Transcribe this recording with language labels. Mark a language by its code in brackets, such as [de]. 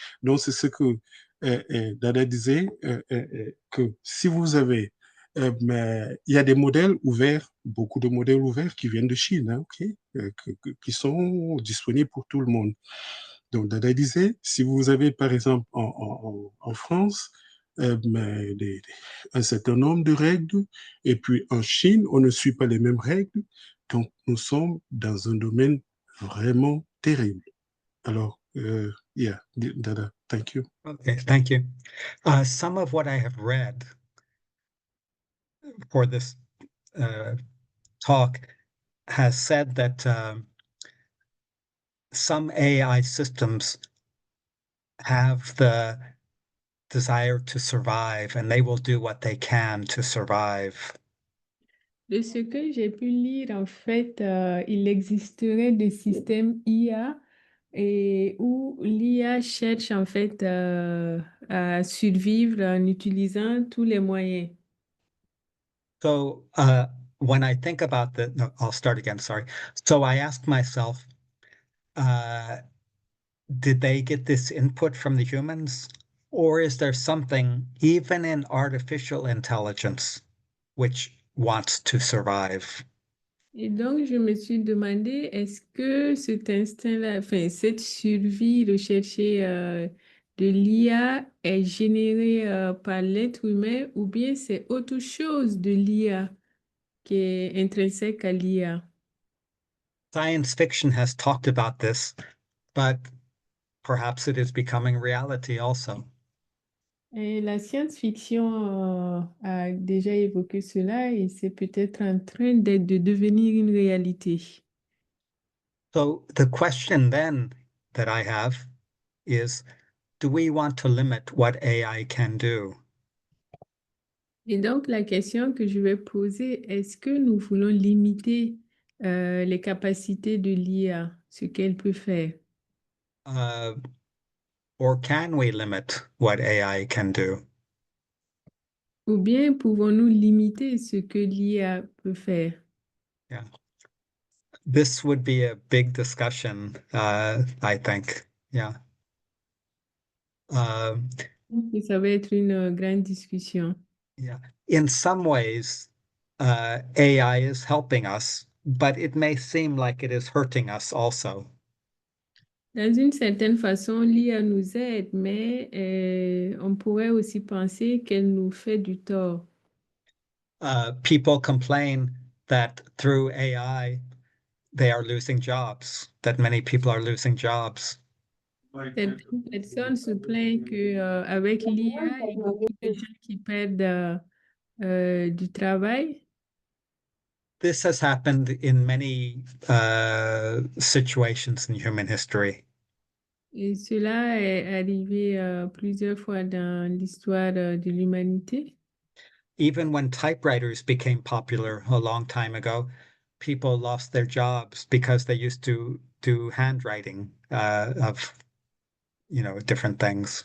[fr] Donc, c'est ce que Dada disait, que si vous avez, il y a des modèles ouverts, beaucoup de modèles ouverts qui viennent de Chine, hein, okay, qui sont disponibles pour tout le monde. Donc, Dada disait, si vous avez, par exemple, en France, un certain nombre de règles, et puis en Chine, on ne suit pas les mêmes règles, donc nous sommes dans un domaine vraiment terrible. [en] Alors, yeah, Dada, thank you. Okay, thank you. Some of what I have read for this talk has said that some AI systems have the desire to survive and they will do what they can to survive. [fr] De ce que j'ai pu lire, en fait, il existerait des systèmes IA et où l'IA cherche en fait à survivre en utilisant tous les moyens. [en] So when I think about the, no, I'll start again, sorry. So I asked myself, did they get this input from the humans? Or is there something, even in artificial intelligence, which wants to survive? [fr] Et donc, je me suis demandé, est-ce que cet instinct-là, enfin, cette survie recherchée de l'IA est générée par l'être humain ou bien c'est autre chose de l'IA qui est intrinsèque à l'IA? [en] Science fiction has talked about this, but perhaps it is becoming reality also. [fr] Et la science-fiction a déjà évoqué cela et c'est peut-être en train de devenir une réalité. [en] So the question then that I have is, do we want to limit what AI can do? [fr] Et donc, la question que je vais poser, est-ce que nous voulons limiter les capacités de l'IA, ce qu'elle peut faire? [en] Uh, or can we limit what AI can do? [fr] Ou bien pouvons-nous limiter ce que l'IA peut faire? Yeah. [en] This would be a big discussion, I think. Yeah. Um, [fr] Et ça va être une grande discussion. yeah. [en] In some ways, AI is helping us, but it may seem like it is hurting us also. [fr] Dans une certaine façon, l'IA nous aide, mais on pourrait aussi penser qu'elle nous fait du tort. [en] People complain that through AI, they are losing jobs, that many people are losing jobs. [fr] Certaines personnes se plaignent que, avec l'IA, il y a beaucoup de gens qui perdent du travail. [en] This has happened in many situations in human history. [fr] Et cela est arrivé plusieurs fois dans l'histoire de l'humanité. [en] Even when typewriters became popular a long time ago, people lost their jobs because they used to do handwriting of, different things.